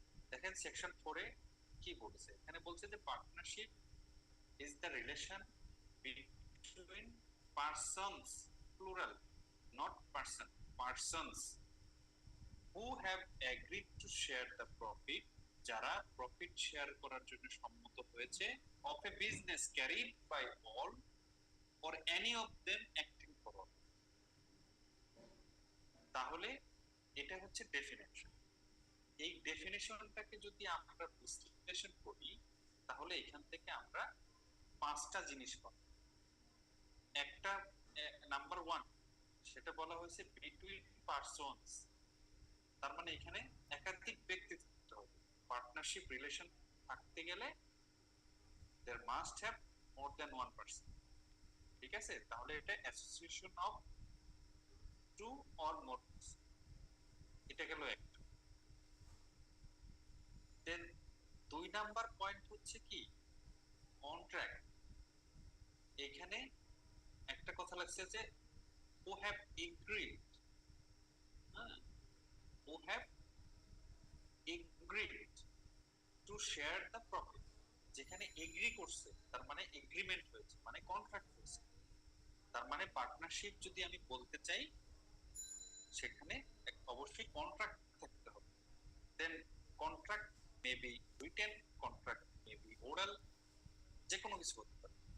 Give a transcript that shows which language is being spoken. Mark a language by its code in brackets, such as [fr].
[bn] দেখেন সেকশন 4 এ কি বলছে, এখানে বলছে যে partnership [en] is the relation between persons, plural, not person, persons who have agreed to share the profit, [bn] যারা প্রফিট শেয়ার করার জন্য সম্মত হয়েছে, [en] of a business carried by all or any of them acting for all। [bn] তাহলে এটা হচ্ছে definition. এই ডেফিনেশনটাকে যদি আমরা বিশ্লেষণ করি তাহলে এখান থেকে আমরা 5টা জিনিস পাবো। একটা নাম্বার 1, সেটা বলা হয়েছে বিটুইন পারসনস, তার মানে এখানে একাধিক ব্যক্তি থাকতে হবে। পার্টনারশিপ রিলেশন থাকতে গেলে [en] there must have more than one person। [bn] ঠিক আছে? তাহলে এটা [en] association of 2 or more person, [bn] এটা গেল একটা। দেন 2 নাম্বার পয়েন্ট হচ্ছে কি কন্ট্রাক্ট। এখানে একটা কথা লাগছে যে [en] who have agreed, who have agreed to share the profit। [bn] যেখানে এগ্রি করছে তার মানে এগ্রিমেন্ট হয়েছে, মানে কন্ট্রাক্ট হয়েছে। তার মানে পার্টনারশিপ যদি আমি বলতে চাই সেখানে অবশ্যই কন্ট্রাক্ট থাকতে হবে। [en] then contract may be written, contract may be oral, [bn] যে কোনো কিছু হতে পারে।